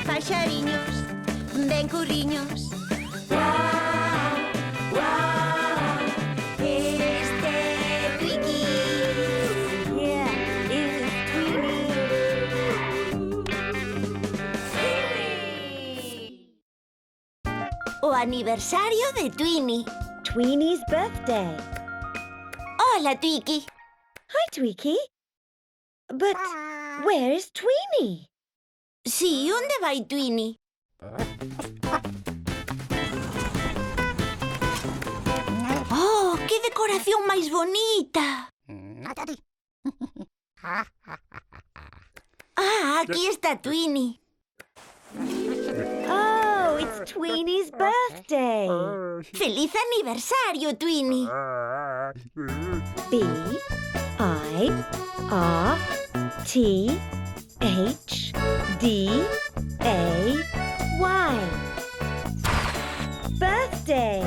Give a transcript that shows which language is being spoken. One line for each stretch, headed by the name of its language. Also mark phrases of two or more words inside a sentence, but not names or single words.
Galician: paxariños, ben curriños. Guau, guau, este Twiki.
English: Yeah, it's Twinnie.
Galician: O aniversario de Twinnie.
English: Tweenie's birthday.
Galician: Hola, Twiki.
English: Hi, Tweaky. But where is Tweenie?
Galician: Sí, onde vai Twinnie? Oh, que decoración máis bonita! Ah, aquí está Twinnie.
English: Oh, it's Tweenie's birthday.
Galician: ¡Feliz aniversario, Twinnie!
English: B-I-R-T-H-D-A-Y. Birthday.